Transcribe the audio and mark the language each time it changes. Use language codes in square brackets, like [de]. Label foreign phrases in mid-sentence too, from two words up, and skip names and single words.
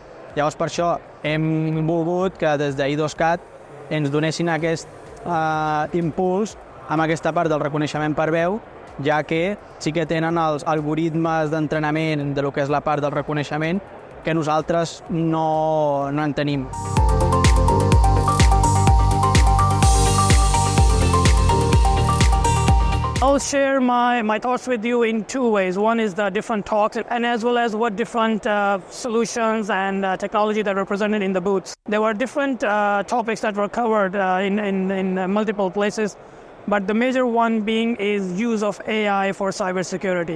[ca] Llavors, per això hem volgut que des d'IDOSCAT ens donessin aquest impuls amb aquesta part del reconeixement per veu, ja que sí que tenen els algoritmes d'entrenament de lo que és la part del reconeixement que nosaltres no en tenim. [en] I'll share my thoughts with you in two ways. One is the different talks and as well as what different solutions and technology that were presented in the booths. There were different topics that were covered in multiple places, but the major one being is use of AI for cybersecurity.